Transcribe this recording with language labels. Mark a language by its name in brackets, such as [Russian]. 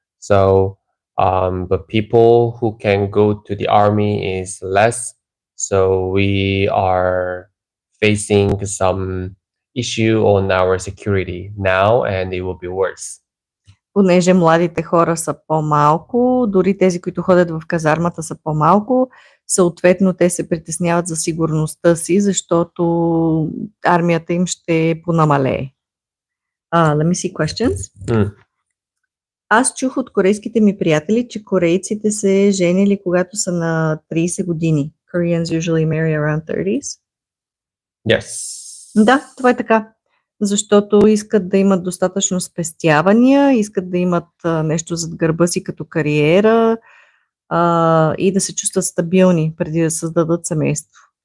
[English] So the people who can go to the army is less. So we are facing some issue on our security now and it will be worse. [Bulgarian] Понеже младите хора са по-малко, дори тези, които ходят в казармата са по-малко, съответно те се притесняват за сигурността си, защото армията им ще понамалее. [English] Let me see questions. [Bulgarian] Аз чух от корейските ми приятели, че корейците се женили когато са на 30 години. [English] Koreans usually marry around 30s. Yes. [Bulgarian] Да, това е така. Защото искат да имат достатъчно спестявания, искат да имат нещо зад гърба си като кариера и да се чувстват стабилни преди да създадат семейство.